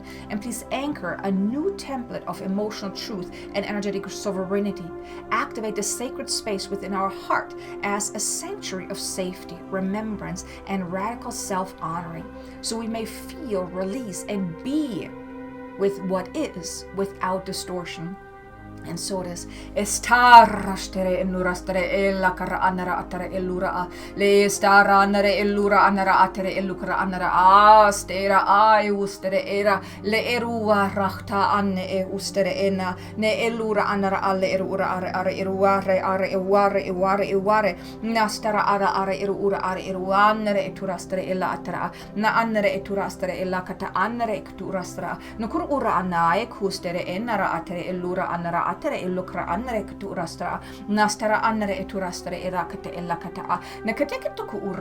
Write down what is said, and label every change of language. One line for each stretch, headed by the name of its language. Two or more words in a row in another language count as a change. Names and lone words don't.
English: And please anchor a new template of emotional truth and energetic sovereignty. Activate the sacred space within our heart as a sanctuary of safety, remembrance, and radical self-honoring, so we may feel, release, and be with what is without distortion. And so it is. Estarastere enurastere ella kara anara atere ellura le stara anare ellura anara atere ellukara anara astera ai ustere era le erua rachta anne e ustere ena ne ellura anara alle erura are eruare are eware eware eware nastara are erura are eruanere eturastere ella atera na annere eturastere ella kata annere eturastra nukur ura anae kustere enara atere ellura anara atere illukra annere kuturastra nastara annere eturastre erakate ellakata nakateketuku